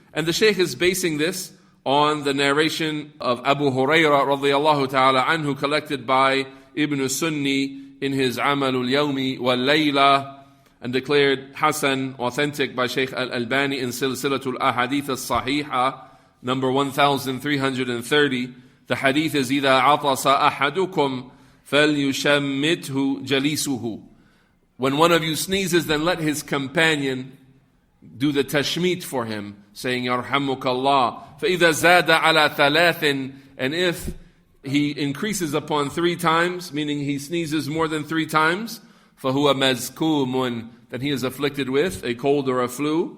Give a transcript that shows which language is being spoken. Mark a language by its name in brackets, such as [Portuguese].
[English] And the Shaykh is basing this on the narration of Abu Hurairah radiyallahu ta'ala anhu, collected by Ibn Sunni in his Amalul Yawmi wal Layla, and declared Hasan, authentic by Shaykh Al-Albani in Silsilatul Ahadith As-Sahiha, number 1330. The hadith is [Arabic] إِذَا عَطَسَ أَحَدُكُمْ فَلْيُشَمِّتْهُ جَلِيسُهُ. [English] When one of you sneezes, then let his companion do the tashmeet for him, saying Yarhamukallah. [Arabic] فَإِذَا زَادَ عَلَى ثَلَاثٍ. [English] And if he increases upon 3 times, meaning he sneezes more than 3 times, [Arabic] فَهُوَ مَزْكُومٌ, [English] then he is afflicted with a cold or a flu.